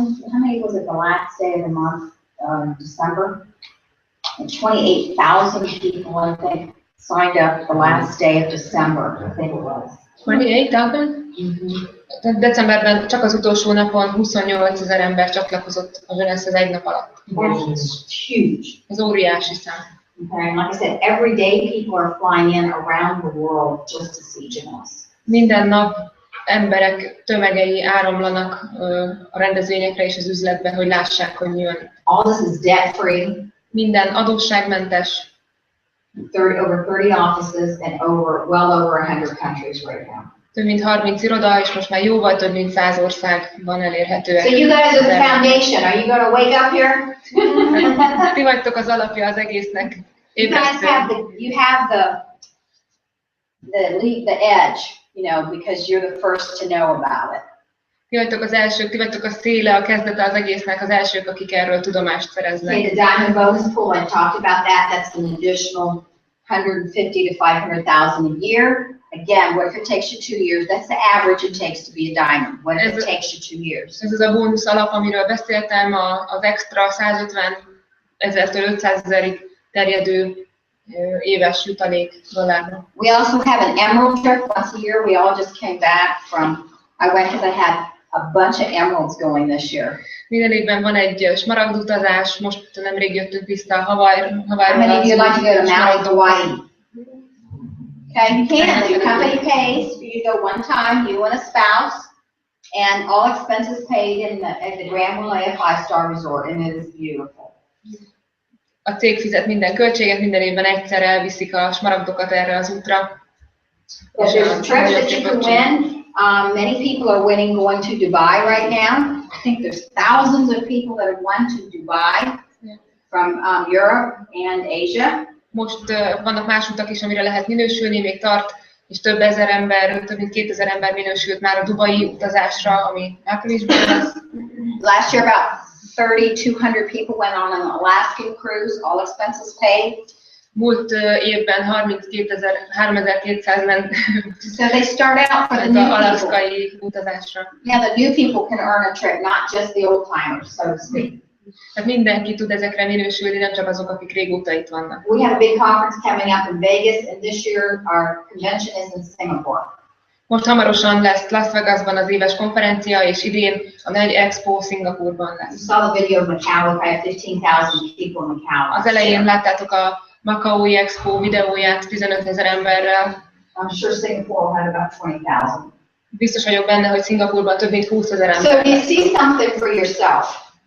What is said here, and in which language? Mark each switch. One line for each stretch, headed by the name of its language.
English: How many was it the last day of the month, December? 28,000 people, I think, signed up the last day of December, I think it was. 28,000?
Hungarian: Decemberben csak az utolsó napon 28 000 ember csatlakozott a Jeunesse-hez egy nap alatt.
English: That's huge.
Hungarian: Ez óriási szám.
English: Okay, and like I said, every day people are flying in around the world just to see Jeunesse.
Hungarian: Minden nap emberek tömegei áramlanak a rendezvényekre és az üzletbe, hogy lássák, hogy mi van.
English: All this is debt free.
Hungarian: Minden adósságmentes.
English: Over 30 offices and well over 100 countries right now.
Hungarian: Több mint 30 iroda, és most már jóval több mint 100 országban elérhetőek.
English: So you guys are the foundation. Are you going to wake up here?
Hungarian: Ti vagytok az alapja az egésznek.
English: You guys have the edge, you know, because you're the first to know about it.
Hungarian: Ti vagytok az elsők, ti vagytok a széle, a kezdete az egésznek, az elsők, akik erről tudomást szereznek.
English: Okay, the diamond bonus pool, I talked about that. That's an additional 150 to 500,000 a year. Again, what if it takes you 2 years? That's the average it takes to be a diamond. What if it takes you 2 years?
Hungarian: Ez az a bónusz alap, amiről beszéltem, az extra 150 000-től 500 000-ig terjedő éves jutalék dollárra.
English: We also have an emerald trip once a year. We all just came back from, I went because I had a bunch of emeralds going this year.
Hungarian: Minden évben van egy smaragd utazás, most nemrég jöttünk vissza a Hawaii-ról.
English: How many of you like to go to Maui, Hawaii? Okay, you can. The company pays for you to go one time, you and a spouse, and all expenses paid at the Grand Wailea 5-star resort, and it is beautiful.
Hungarian: A cég fizet minden költséget, minden évben egyszer elviszik a smaragdokat erre az útra.
English: There's trips that you can win. Many people are winning going to Dubai right now. I think there's thousands of people that have won to Dubai from Europe and Asia.
Hungarian: Most vannak más utak is, amire lehet minősülni, még tart, és több ezer ember, több mint 2000 ember minősült már a dubai utazásra, ami áprilisban lesz.
English: Last year about 3,200 people went on an Alaskan cruise, all expenses paid.
Hungarian: Múlt évben 3200 ment.
English: So they start out for the new
Hungarian: alaszkai utazásra.
English: Yeah, the new people can earn a trip, not just the old timers, so to speak.
Hungarian: Tehát mindenki tud ezekre minősülni, nem csak azok, akik régóta itt vannak.
English: We have a big conference coming up in Vegas, and this year our convention is in Singapore.
Hungarian: Most hamarosan lesz Las Vegasban az éves konferencia, és idén a nagy expo Szingapurban lesz.
English: You saw the video of Macau, I had 15,000 people in Macau.
Hungarian: Az elején láttátok a Macaui Expo videóját 15 000 emberrel.
English: I'm sure Singapore had about 20,000.
Hungarian: Biztos vagyok benne, hogy Szingapurban több mint 20 000 ember.
English: So you see something for yourself.